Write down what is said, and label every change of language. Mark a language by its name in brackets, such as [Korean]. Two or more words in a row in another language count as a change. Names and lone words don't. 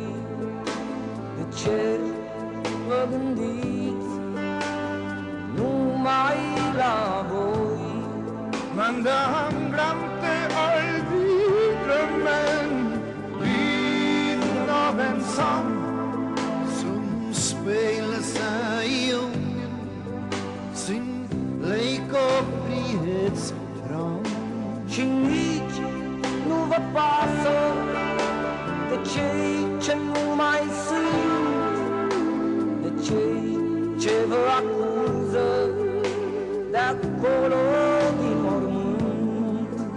[Romanian] De ce vă gândiți numai la voi? [Norwegian] Men han glemte aldri drømmen, lyden av en sang Som speiler seg i ungen, sin lek og frihetstrang. [Romanian] Și nici nu vă pasă de cei ce nu mai sunt, de cei ce vă acuză de acolo din mormânt.